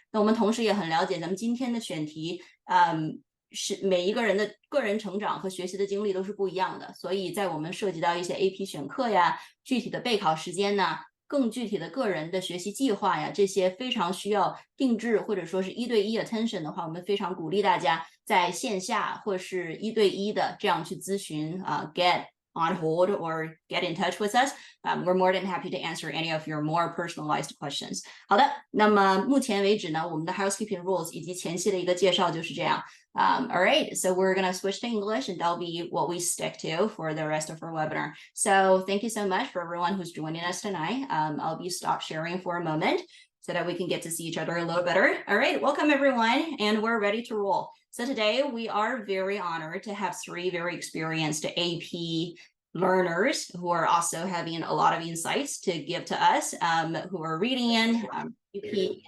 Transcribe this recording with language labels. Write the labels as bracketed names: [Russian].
[Chinese] 那我们同时也很了解咱们今天的选题，是每一个人的个人成长和学习的经历都是不一样的，所以在我们涉及到一些 AP 选课呀、具体的备考时间呢、更具体的个人的学习计划呀，这些非常需要定制或者说是1对1 attention 的话，我们非常鼓励大家在线下或是1对1的这样去咨询 get on hold or get in touch with us. [English] We're more than happy to answer any of your more personalized questions. [Chinese] 好的，那么目前为止呢，我们的 housekeeping rules 以及前期的一个介绍就是这样。 [English] All right, so we're going to switch to English and that'll be what we stick to for the rest of our webinar. So thank you so much for everyone who's joining us tonight. I'll be stop sharing for a moment so that we can get to see each other a little better. All right, welcome everyone, and we're ready to roll. So today we are very honored to have 3 very experienced AP learners who are also having a lot of insights to give to us, who are reading in. Yuki.